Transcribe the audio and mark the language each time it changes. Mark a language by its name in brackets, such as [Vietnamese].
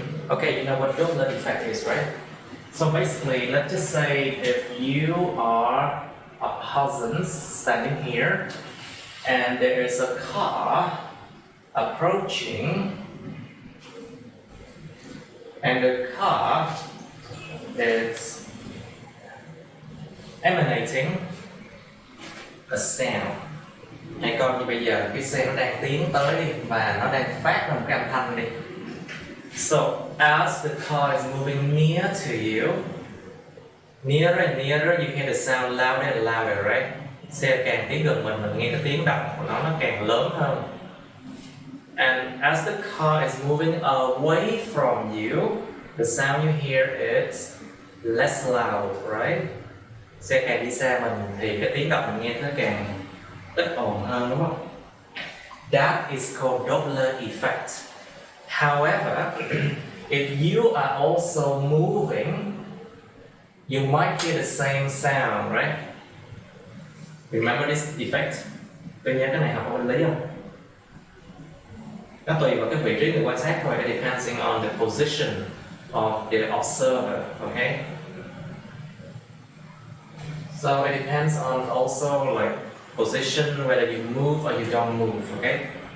[English] Okay, you know what Doppler effect is, right? So basically, let's just say if you are a person standing here and there is a car approaching and the car is emanating a sound. [Vietnamese] Hay coi như bây giờ cái xe nó đang tiến tới đi và nó đang phát ra một cái âm thanh đi. [English] So as the car is moving near to you, nearer and nearer, you hear the sound louder and louder, right? [Vietnamese] Xe càng tiến gần mình nghe cái tiếng động của nó càng lớn hơn. [English] And as the car is moving away from you, the sound you hear is less loud, right? [Vietnamese] Xe càng đi xa mình thì cái tiếng động mình nghe nó càng ít ồn hơn, đúng không? [English] That is called Doppler effect. However, if you are also moving, you might hear the same sound, right? Remember this effect? [Vietnamese] Tôi nhớ cái này học ở bên lý không? Nó tùy vào cái vị trí người quan sát thôi. [English] It depends on the position of the observer, okay? So it depends on also like position, whether you move or you don't move, okay?